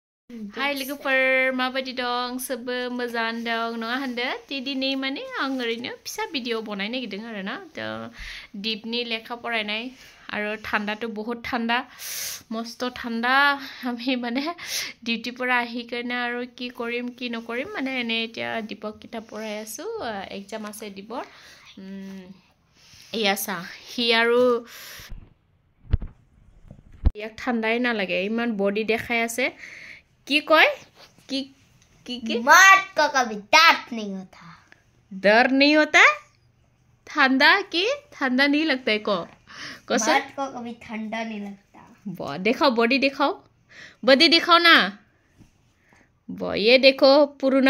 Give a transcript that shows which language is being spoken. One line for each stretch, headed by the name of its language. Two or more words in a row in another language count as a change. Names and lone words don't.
Bodo: Hai लोगोफोर माबायदि दं सोबो मोजां दं नङा होनदो दिनै माने आं ओरैनो फिसा भिडिअ बनायनो नागिरदों आरोना दीपनि लेखा फरायनाय आरो
Assamese: ঠাণ্ডাটো बहुत ঠাণ্ডা मस्त ঠাণ্ডা আমি মানে ডিউটি পৰা আহি কেনে আৰু কি কৰিম কি নকৰিম মানে এনে এতিয়া দীপক কিতাপ পঢ়াই আছো এক্সাম আছে দীপৰ ইয়াসা হি আৰু ইয়াক ঠাণ্ডাই নালাগে ইমান বডি দেখাই আছে की कोई की
Hindi: मर्द को कभी दर्द नहीं होता डर नहीं होता ठंडा की ठंडा नहीं लगता है को मर्द को कभी ठंडा नहीं लगता वाह दिखाओ बॉडी दिखाओ ना वाह ये देखो पुराना